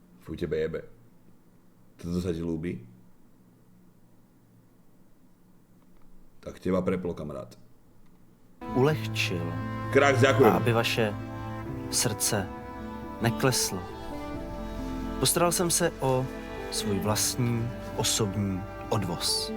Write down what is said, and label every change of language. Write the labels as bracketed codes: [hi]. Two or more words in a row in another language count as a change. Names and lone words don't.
[sk] Fuj, tebe jebe. Toto sa ti ľúbi? Tak teba preplo, kamarát. [cs] Ulehčil. Krák, A [sk] ďakujem. [cs] aby vaše srdce nekleslo. Postaral jsem se o svůj vlastní osobní odvoz.